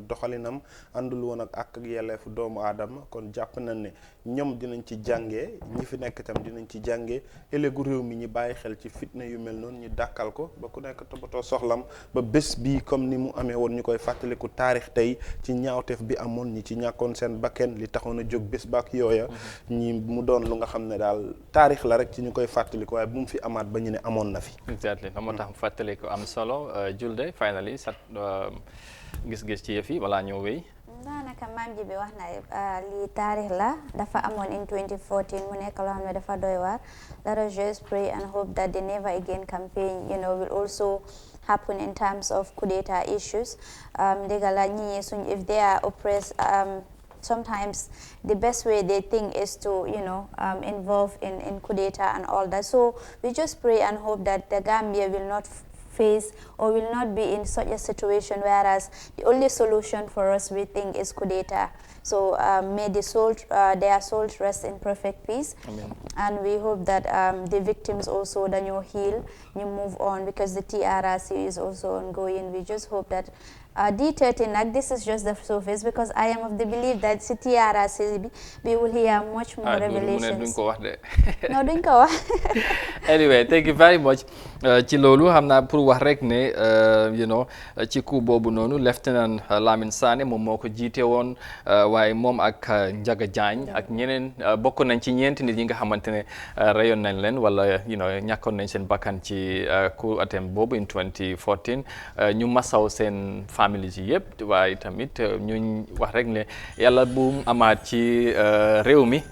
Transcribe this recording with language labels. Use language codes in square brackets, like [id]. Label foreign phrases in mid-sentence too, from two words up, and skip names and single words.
[wo] doxalinam àndul woon ak yelleefu doomu aadama kon jàpp nañ ne ñoom dinañ ci jàngee ñi fi nekk itam dinañ ci jàngee ëllëgu réew mi ñi bàyyi xel ci fitna yu mel noonu ñu dàkkal ko ba ku nekk toppatoo soxlam ba bés bii comme ni mu amee woon ñu koy fàttaliku taarix tey ci ñaawteef bi amoon ñi ci ñàkkoon seen bakken li taxoon a jóg bés baak yooya ñi mu doon lu nga xam ne daal taarix la rek ci ñu koy fàttaliku waaye bu mu fi amaat ba ñu ne amoon na fi. Exactly moo tax fàttaliku am solo Julde finally sa gis-gis ci yëf yi wala ñëw wéy. daanaka maam ji bi wax na lii taarix la dafa amoon in 2014 mu nekk loo xam ne dafa doy waar [en] let us just pray and hope that the Never Again campaign will also happen in terms of coup d'etat issues [wo] dëgg la ñi suñ [en] if they are oppressed sometimes the best way they think is to involve in coup d'etat and all that, so we just pray and hope that the Gambia will not face or will not be in such a situation whereas the only solution for us we think is coup d'etat. So may their souls rest in perfect peace. Amen. And we hope that the victims also then you heal, you move on because the TRRC is also ongoing. We just hope that D13, this is just the surface because I am of the belief that TRRC we will hear much more revelations. No, [wo] duñ ko wax. [en] Anyway, thank you very much. [wo] Ci loolu xam naa pour wax rek ne ci coup boobu noonu Lieutenant Lamine Sané moom moo ko jiite woon waaye moom ak Njaga Jaañ ak ñeneen bokk nañ ci ñeenti nit ñi nga xamante ne reyoon nañ leen wala ñàkkoon nañ seen bakkan ci [en] coup attempt [wo] boobu in 2014 ñu masaw seen famille yi yëpp waaye tamit ñu wax rek ne yàlla bu amaat ci réew mi